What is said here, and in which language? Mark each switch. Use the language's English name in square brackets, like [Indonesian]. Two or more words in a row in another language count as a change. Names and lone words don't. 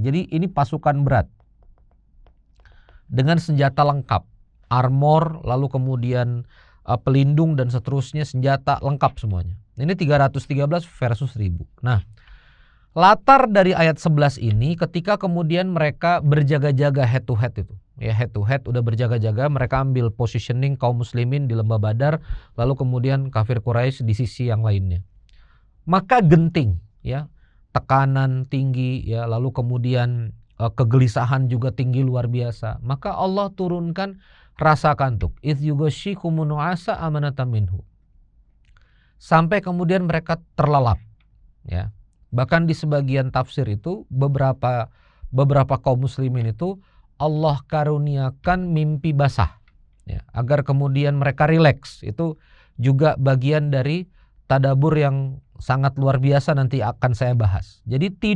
[Indonesian] Jadi ini pasukan berat dengan senjata lengkap, armor, lalu kemudian pelindung dan seterusnya, senjata lengkap semuanya. Ini 313 versus 1000. Nah, latar dari ayat 11 ini ketika kemudian mereka berjaga-jaga [English] head to head [Indonesian] itu. Ya, [English] head to head [Indonesian] udah berjaga-jaga, mereka ambil positioning kaum muslimin di lembah Badar, lalu kemudian kafir Quraisy di sisi yang lainnya. Maka genting, ya, tekanan tinggi, ya, lalu kemudian kegelisahan juga tinggi luar biasa. Maka Allah turunkan rasa kantuk. [Arabic] إذ يغشيكم النعاس أمنة منه. [Indonesian] Sampai kemudian mereka terlelap, ya. Bahkan di sebagian tafsir itu beberapa kaum muslimin itu Allah karuniakan mimpi basah, ya, agar kemudian mereka rileks. Itu juga bagian dari tadabur yang sangat luar biasa, nanti akan saya bahas.